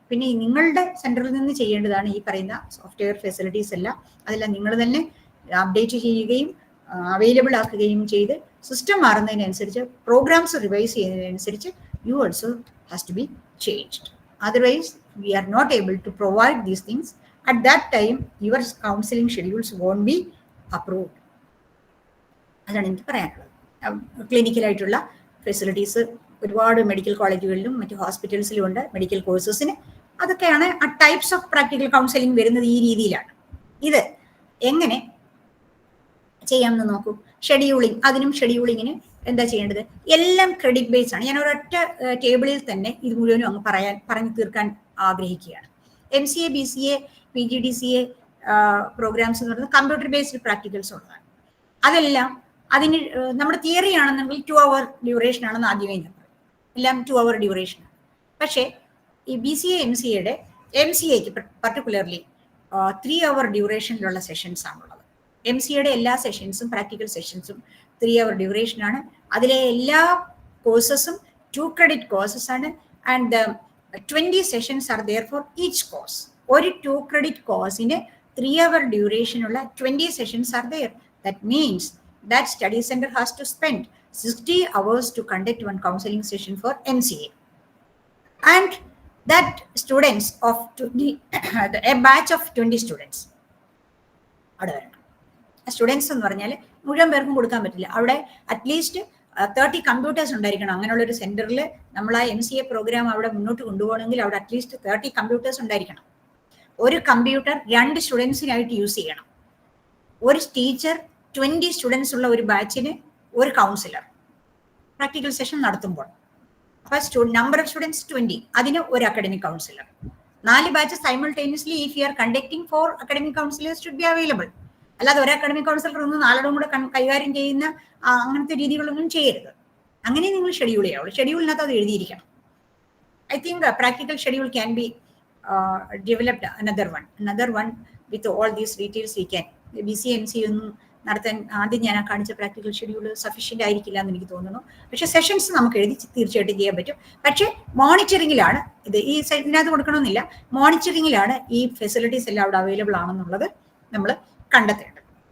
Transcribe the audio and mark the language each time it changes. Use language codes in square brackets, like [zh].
[ml] പിന്നെ നിങ്ങളുടെ സെന്ററിൽ നിന്ന് ചെയ്യേണ്ടതാണ് ഈ പറയുന്ന സോഫ്റ്റ്വെയർ ഫെസിലിറ്റീസ് എല്ലാം. അതെല്ലാം നിങ്ങൾ തന്നെ അപ്ഡേറ്റ് ചെയ്യുകയും അവൈലബിൾ ആക്കുകയും ചെയ്ത് സിസ്റ്റം മാറുന്നതിനനുസരിച്ച്, programmes revise ചെയ്യുന്നതിനനുസരിച്ച് [en] You also has to be changed. Otherwise we are not able to provide these things. At that time, your counseling schedules won't be approved. [ml] അതാണ് എനിക്ക് പറയാനുള്ളത്. ക്ലിനിക്കലായിട്ടുള്ള ഫെസിലിറ്റീസ് ഒരുപാട് മെഡിക്കൽ കോളേജുകളിലും മറ്റു ഹോസ്പിറ്റൽസിലും ഉണ്ട്, മെഡിക്കൽ കോഴ്സസിന്. അതൊക്കെയാണ് ആ ടൈപ്സ് ഓഫ് പ്രാക്ടിക്കൽ കൗൺസിലിംഗ് വരുന്നത് ഈ രീതിയിലാണ്. ഇത് എങ്ങനെ ചെയ്യാമെന്ന് നോക്കൂ. ഷെഡ്യൂളിംഗ്, അതിനും ഷെഡ്യൂളിങ്ങിന് എന്താ ചെയ്യേണ്ടത്? എല്ലാം ക്രെഡിറ്റ് ബേസ് ആണ്. ഞാൻ ഒരൊറ്റ ടേബിളിൽ തന്നെ ഇത് മുഴുവനും അങ്ങ് പറഞ്ഞു തീർക്കാൻ ആഗ്രഹിക്കുകയാണ്. MCA, BCA, PGDCA പ്രോഗ്രാംസ് എന്ന് പറയുന്നത് കമ്പ്യൂട്ടർ ബേസ്ഡ് പ്രാക്ടിക്കൽസ് ഉള്ളതാണ്. അതെല്ലാം അതിന് നമ്മുടെ തിയറി ആണെന്നെങ്കിൽ 2 hour ഡ്യൂറേഷൻ ആണെന്ന് ആദ്യമേ ഞാൻ പറയും. എല്ലാം 2 hour ഡ്യൂറേഷനാണ്. പക്ഷേ ഈ BCA, MCAക്ക് പർട്ടിക്കുലർലി 3 hour ഡ്യൂറേഷനിലുള്ള സെഷൻസ് ആണുള്ളത്. MCAയുടെ എല്ലാ സെഷൻസും, പ്രാക്ടിക്കൽ സെഷൻസും 3 hour ഡ്യൂറേഷനാണ്. അതിലെ എല്ലാ കോഴ്സസും 2 credit കോഴ്സസ് ആണ്. [en] And 20 sessions are there for each course. [ml] ഒരു 2 credit കോഴ്സിന് 3 hour ഡ്യൂറേഷനുള്ള 20 sessions are there. [en] That means that study center has to spend 60 hours to conduct one counseling session for MCA. And that students of 20, a batch of 20 students. [ml] അവിടെ വരണം. Students എന്ന് പറഞ്ഞാൽ മുഴുവൻ പേർക്കും കൊടുക്കാൻ പറ്റില്ല. അവിടെ അറ്റ്ലീസ്റ്റ് 30 കമ്പ്യൂട്ടേഴ്സ് ഉണ്ടായിരിക്കണം. അങ്ങനെയുള്ള ഒരു സെന്ററിൽ നമ്മൾ ആ MCA പ്രോഗ്രാം അവിടെ മുന്നോട്ട് കൊണ്ടുപോകണമെങ്കിൽ അവിടെ അറ്റ്ലീസ്റ്റ് 30 കമ്പ്യൂട്ടേഴ്സ് ഉണ്ടായിരിക്കണം. ഒരു കമ്പ്യൂട്ടർ 2 സ്റ്റുഡൻസിനായിട്ട് യൂസ് ചെയ്യണം. ഒരു ടീച്ചർ 20 സ്റ്റുഡൻസ് ഉള്ള ഒരു ബാച്ചിന് ഒരു കൗൺസിലർ പ്രാക്ടിക്കൽ സെഷൻ നടത്തുമ്പോൾ. അപ്പൊ നമ്പർ ഓഫ് സ്റ്റുഡൻസ് 20, അതിന് ഒരു academic councillor. [en] 4 batch simultaneously if you are conducting 4 academic counsellors should be available. [ml] അല്ലാതെ ഒരു അക്കാഡമിക് കൗൺസിലർ ഒന്നും 4 കൂടെ കൈകാര്യം ചെയ്യുന്ന അങ്ങനത്തെ രീതികളൊന്നും ചെയ്യരുത്. അങ്ങനെ നിങ്ങൾ ഷെഡ്യൂൾ ചെയ്യാവുള്ളൂ. ഷെഡ്യൂളിനകത്ത് അത് എഴുതിയിരിക്കണം. [en] I think practical schedule can be developed another one with all these details we can. [ml] BCA, MCA ഒന്നും നടത്താൻ ആദ്യം ഞാൻ കാണിച്ച പ്രാക്ടിക്കൽ ഷെഡ്യൂൾ സഫീഷ്യന്റ് ആയിരിക്കില്ല എന്ന് എനിക്ക് തോന്നുന്നു. പക്ഷെ സെഷൻസ് നമുക്ക് എഴുതി തീർച്ചയായിട്ടും ചെയ്യാൻ പറ്റും. പക്ഷെ മോണിറ്ററിംഗിലാണ് ഇത്. ഈ ഇതിനകത്ത് കൊടുക്കണമെന്നില്ല. മോണിറ്ററിംഗിലാണ് ഈ ഫെസിലിറ്റീസ് എല്ലാം അവിടെ അവൈലബിൾ ആണെന്നുള്ളത് നമ്മൾ കണ്ടെത്തേണ്ടത്.